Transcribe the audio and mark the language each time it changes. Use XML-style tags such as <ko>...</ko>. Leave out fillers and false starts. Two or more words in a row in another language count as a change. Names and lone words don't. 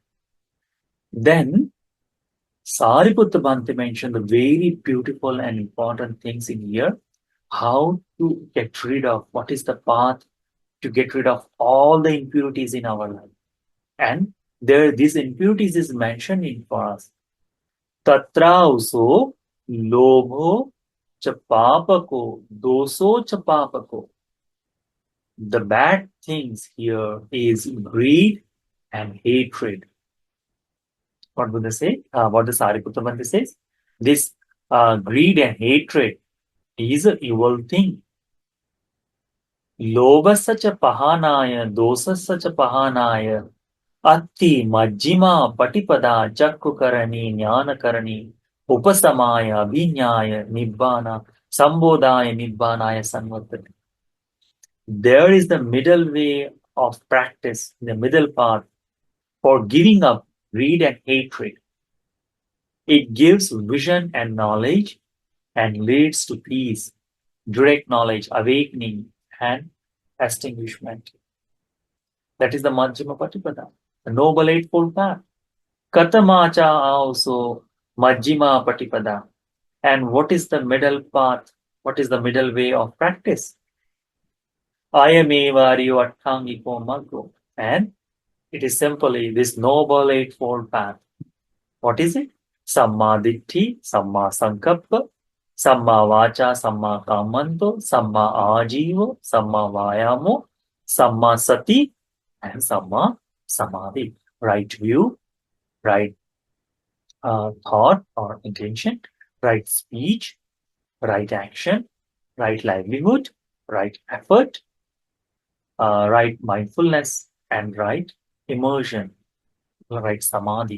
<en>Then Sariputta Bhante mentioned the very beautiful and important things in here, how to get rid of, what is the path to get rid of all the impurities in our life. And there, these impurities is mentioned in for us.</en> <pi>Tatra uso lobho cha papako, doso cha papako.</pi> <en>The bad things here is greed and hatred. What would they say? What the Sariputta Bhante says? This greed and hatred is an evil thing.</en> <pi>Lobhasya pahanaya, dosasya pahanaya, atti majjima patipada chakkukarani jnanakarani upasamaya abhinyaya nibbana sambodhaya nibbanaya sanvartati.</pi> <en>There is the middle way of practice, the middle path for giving up greed and hatred. It gives vision and knowledge and leads to peace, direct knowledge, awakening, and extinguishment. That is the</en> <pi>Majjhima Patipada,</pi> <en>the Noble Eightfold Path.</en> <pi>Katamacha also Majjhima Patipada.</pi> <en>And what is the middle path? What is the middle way of practice?</en> <pi>Ayameva Aryo Attangiko Maggo.</pi> <en>And it is simply this Noble Eightfold Path. What is it?</en> <pi>Samma Ditti, Samma Sankappa, Samma Vacha, Samma Kamanto, Samma Ajivo, Samma Vayamo, Samma Sati, and Samma Samadhi.</pi> <en>Right view, right thought or intention, right speech, right action, right livelihood, right effort, right mindfulness, and right immersion, right samadhi.</en>